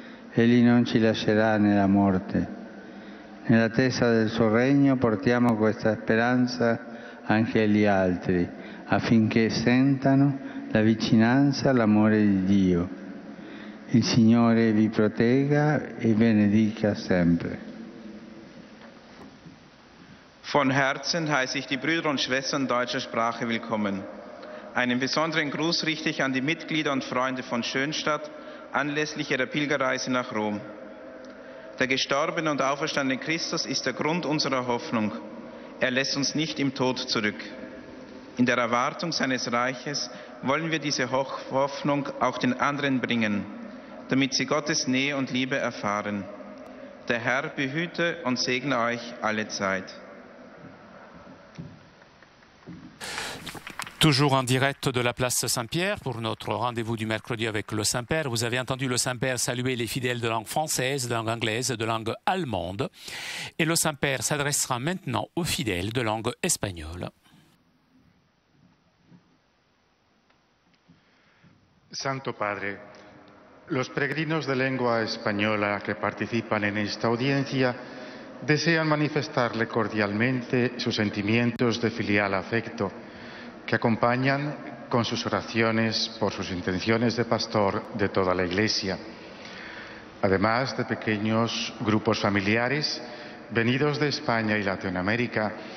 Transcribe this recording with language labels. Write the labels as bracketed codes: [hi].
[it] Egli non ci lascerà nella morte. Nell'attesa del suo regno portiamo questa speranza anche agli altri, affinché sentano la vicinanza e l'amore di Dio. Il Signore vi protegga e benedica sempre. [de] Von Herzen heiße ich die Brüder und Schwestern deutscher Sprache willkommen. Einen besonderen Gruß richte ich an die Mitglieder und Freunde von Schoenstatt anlässlich ihrer Pilgerreise nach Rom. Der gestorbene und auferstandene Christus ist der Grund unserer Hoffnung. Er lässt uns nicht im Tod zurück. In der Erwartung seines Reiches wollen wir diese Hoffnung auch den anderen bringen, damit sie Gottes Nähe und Liebe erfahren. Der Herr behüte und segne euch alle Zeit. [fr] Toujours en direct de la place Saint-Pierre pour notre rendez-vous du mercredi avec le Saint-Père. Vous avez entendu le Saint-Père saluer les fidèles de langue française, de langue anglaise, de langue allemande. Et le Saint-Père s'adressera maintenant aux fidèles de langue espagnole. [es] Santo Padre, los peregrinos de lengua española que participan en esta audiencia desean manifestarle cordialmente sus sentimientos de filial afecto, que acompañan con sus oraciones por sus intenciones de pastor de toda la Iglesia, además de pequeños grupos familiares venidos de España y Latinoamérica.